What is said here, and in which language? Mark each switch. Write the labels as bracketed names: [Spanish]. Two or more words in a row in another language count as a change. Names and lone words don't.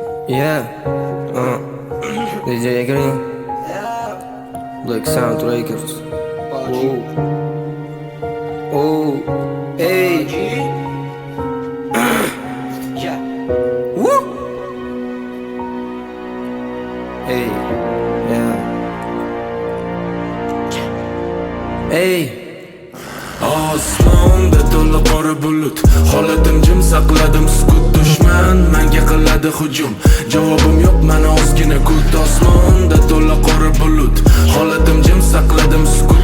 [English] Yeah, DJ Green, Black Sound Records. Oh, hey, woo, hey, yeah, hey. [Uzbek] Osmonda to'la qora bulut, holatim jim saqladim sukut. Dushman menga qiladi hujum, javobim yo'q mana ozgina kut. Osmonda to'la qora bulut, holatim jim saqladim sukut.